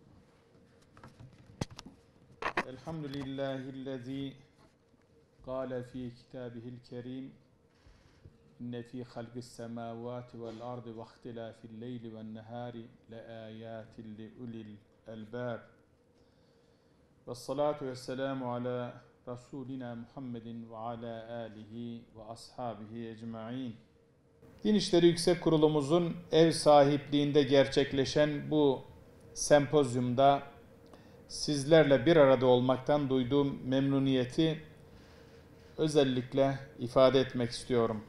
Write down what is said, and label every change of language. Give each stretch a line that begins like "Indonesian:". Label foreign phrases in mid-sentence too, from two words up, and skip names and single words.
Arabic: الحمد لله الذي قال في كتابه الكريم إن في خلق السماوات والأرض واختلاف الليل والنهار لآيات لأولي الألباب. والصلاة والسلام على رسولنا محمد وعلى آله وأصحابه ecmaîn.
Turkish: Din İşleri Yüksek Kurulumuzun ev sahipliğinde gerçekleşen bu sempozyumda sizlerle bir arada olmaktan duyduğum memnuniyeti özellikle ifade etmek istiyorum.